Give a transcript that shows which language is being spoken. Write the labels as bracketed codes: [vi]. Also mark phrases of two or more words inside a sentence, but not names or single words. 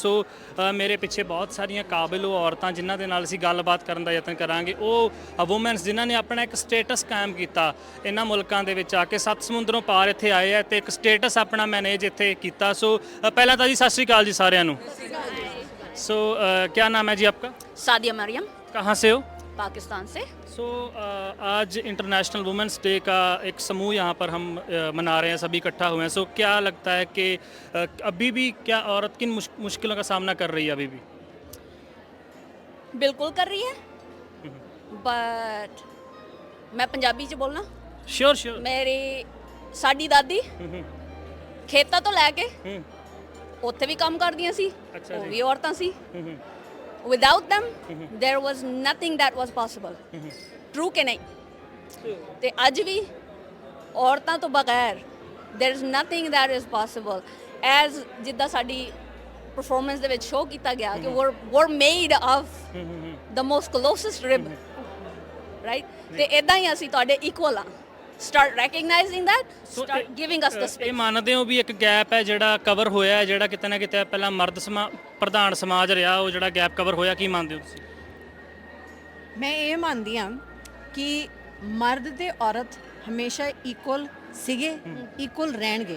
[pa] ਸੋ ਮੇਰੇ ਪਿੱਛੇ ਬਹੁਤ ਸਾਰੀਆਂ ਕਾਬਿਲ ਉਹ ਔਰਤਾਂ ਜਿਨ੍ਹਾਂ ਦੇ ਨਾਲ ਅਸੀਂ ਗੱਲਬਾਤ ਕਰਨ ਦਾ ਯਤਨ ਕਰਾਂਗੇ, ਉਹ ਵੂਮੈਨਸ ਜਿਨ੍ਹਾਂ ਨੇ ਆਪਣਾ ਇੱਕ ਸਟੇਟਸ ਕਾਇਮ ਕੀਤਾ ਇਹਨਾਂ ਮੁਲਕਾਂ ਦੇ ਵਿੱਚ ਆ ਕੇ, 7 ਸਮੁੰਦਰੋਂ ਪਾਰ ਇੱਥੇ ਆਏ ਆ ਤੇ ਇੱਕ ਸਟੇਟਸ ਆਪਣਾ ਮੈਨੇਜ ਇੱਥੇ ਕੀਤਾ। ਸੋ ਪਹਿਲਾਂ ਤਾਂ ਜੀ ਸਤਿ ਸ਼੍ਰੀ ਅਕਾਲ ਜੀ ਸਾਰਿਆਂ ਨੂੰ। [hi] सो क्या नाम है जी आपका? सादिया मरियम। कहाँ से हो? पाकिस्तान से। सो आज इंटरनेशनल वुमेंस डे का एक समूह यहाँ पर हम मना रहे हैं, सभी इकट्ठा हुए हैं। सो क्या लगता है कि अभी भी क्या औरत किन मुश्किलों का सामना कर रही है? अभी भी बिल्कुल कर रही है, बट [pa] ਮੈਂ ਪੰਜਾਬੀ ਚ ਬੋਲਣਾ। [en] sure sure. [pa] ਮੇਰੀ ਸਾਡੀ ਦਾਦੀ ਖੇਤੋਂ ਤੋ ਲੈਕੇ ਉੱਥੇ ਵੀ ਕੰਮ ਕਰਦੀਆਂ ਸੀ, ਉਹ ਵੀ ਔਰਤਾਂ ਸੀ। [en] ਵਿਦਆਊਟ them there was nothing that was possible। [pa] ਟਰੂ ਕਿ ਨਹੀਂ? ਤੇ ਅੱਜ ਵੀ ਔਰਤਾਂ ਤੋਂ ਬਗੈਰ [en] there is nothing that is possible। [pa] ਐਜ਼ ਜਿੱਦਾਂ ਸਾਡੀ ਪਰਫਾਰਮੈਂਸ ਦੇ ਵਿੱਚ ਸ਼ੋਅ ਕੀਤਾ ਗਿਆ ਕਿ [en] we're made of the most closest rib, right? [pa] ਤੇ ਇਦਾਂ ਹੀ ਅਸੀਂ ਤੁਹਾਡੇ ਇਕੁਅਲ ਆ। [en] Start recognizing that, start giving us the space। [pa] ਇਹ ਮੰਨਦੇ ਹੋ ਵੀ ਇੱਕ ਗੈਪ ਹੈ ਜਿਹੜਾ ਕਵਰ ਹੋਇਆ ਹੈ, ਜਿਹੜਾ ਕਿਤੇ ਨਾ ਕਿਤੇ ਪਹਿਲਾਂ ਮਰਦ ਪ੍ਰਧਾਨ ਸਮਾਜ ਰਿਹਾ, ਉਹ ਜਿਹੜਾ ਗੈਪ ਕਵਰ ਹੋਇਆ, ਕੀ ਮੰਨਦੇ ਹੋ ਤੁਸੀਂ? ਮੈਂ ਇਹ ਮੰਨਦੀ ਹਾਂ ਕਿ ਮਰਦ ਤੇ ਔਰਤ ਹਮੇਸ਼ਾ ਇਕੁਅਲ ਸੀਗੇ, ਇਕੁਅਲ ਰਹਿਣਗੇ।